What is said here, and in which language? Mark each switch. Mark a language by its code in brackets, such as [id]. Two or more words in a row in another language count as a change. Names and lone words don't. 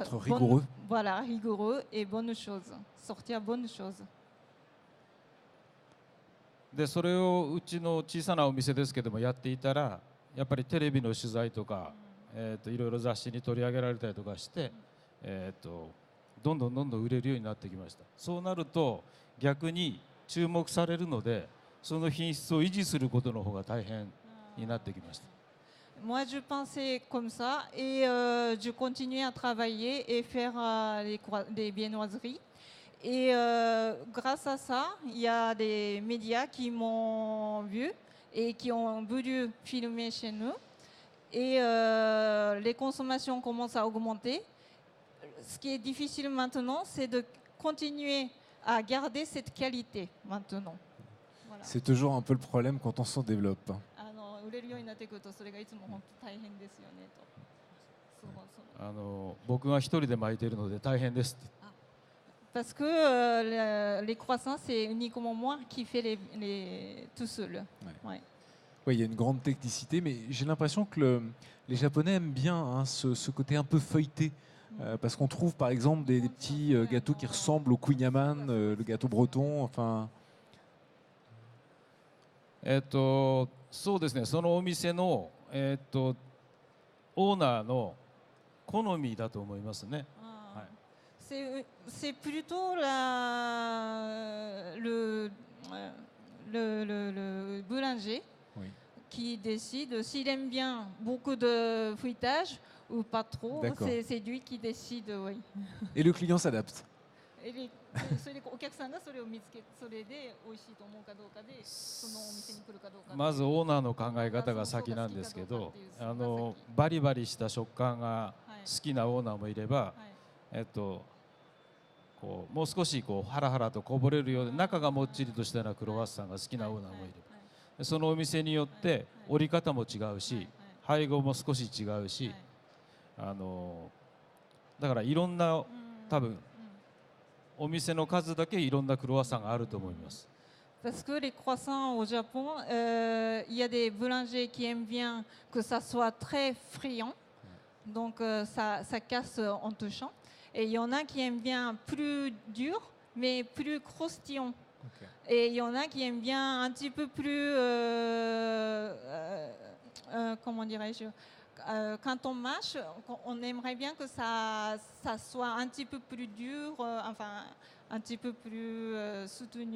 [fr] être rigoureux. Voilà, rigoureux et bonnes choses, sortir bonnes choses. [ja] でそれをうちの小さなお店ですけどもやっていたら、やっぱりテレビの取材とか、いろいろ雑誌に取り上げられたりとかして、どんどん売れるようになってきました。そうなると逆に注目されるので、その品質を維持することの方が大変になってきました。 [fr] Moi, je pensais comme ça et je continuais à travailler et faire des viennoiseries. Et grâce à ça, il y a des médias qui m'ont vu et qui ont voulu filmer chez nous. Et les consommations commencent à augmenter. Ce qui est difficile maintenant, c'est de continuer à garder cette qualité maintenant. Voilà. C'est toujours un peu le problème quand on s'en développe. [ja] 売れるようになってくるとそれがいつも本当大変ですよねと。僕が一人で巻いているので大変ですって。 [fr] Parce que les croissants, c'est uniquement moi qui fais tout seul. Ouais. Oui, il y a une grande technicité, mais j'ai l'impression que les Japonais aiment bien hein, ce côté un peu feuilleté. Parce qu'on trouve par exemple des petits gâteaux qui ressemblent au kunyaman, le gâteau breton, enfin... [ja] そうですね、そのお店の、オーナーの好みだと思いますね。はい、 [fr] c'est plutôt le boulanger oui. qui décide s'il aime bien beaucoup de feuilletage ou pas trop. C'est lui qui décide, oui. Et le client s'adapte. [ja] それでお客さんがそれを見つけ、それで美味しいと思うかどうかで、そのお店に来るかどうか。まずオーナーの考え方が先なんですけど、バリバリした食感が好きなオーナーもいれば、こうもう少しこうハラハラとこぼれるようで中がもっちりとしたようなクロワッサンが好きなオーナーもいれば、そのお店によって折り方も違うし、配合も少し違うし、だからいろんな多分。お店の数だけいろんなクロワッサンがあると思います。 [fr] Parce que les croissants au Japon, il y a des boulangers qui aiment bien que ça soit très friand, donc ça casse en touchant. Et il y en a qui aiment bien plus dur, mais plus croustillant. Et il y en a qui aiment bien un petit peu plus, comment dirais-je, quand on mâche, on aimerait bien que ça soit un petit peu plus dur, enfin un petit peu plus soutenu.